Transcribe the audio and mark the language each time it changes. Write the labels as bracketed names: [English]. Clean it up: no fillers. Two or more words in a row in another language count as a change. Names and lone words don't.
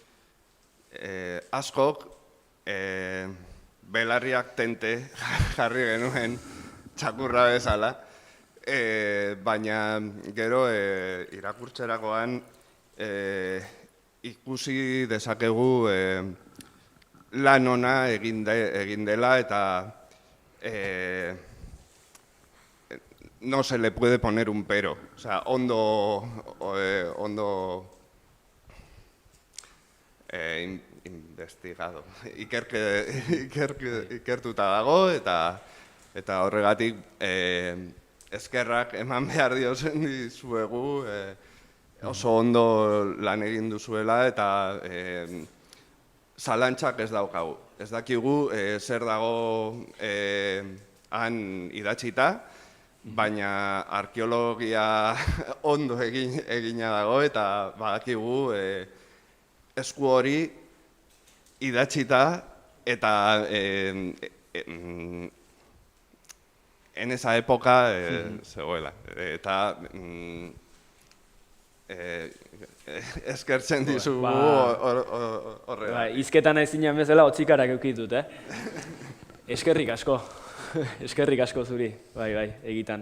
[Basque] askok belarriak tente jarri genuen txakurra bezala, baina gero irakurtzerakoan ikusi dezakegu lan ona egin dela eta [Spanish] no se le puede poner un pero. O sea, ondo investigado. [Basque] Ikertuta dago eta horregatik eskerrak eman behar diozen dizuegu oso ondo lan egin duzuela eta zalantzak ez daukagu. Ez dakigu zer dago han idatzita, baina arkeologia ondo egina dago eta badakigu esku hori idatzita eta [Spanish] en esa época [Basque] zegoela. Eta eskertzen dizugu horrela. Hizketan ezinan bezala hotzikarak eukitut, Eskerrik asko. Eskerrik asko zuri, bai, egitan.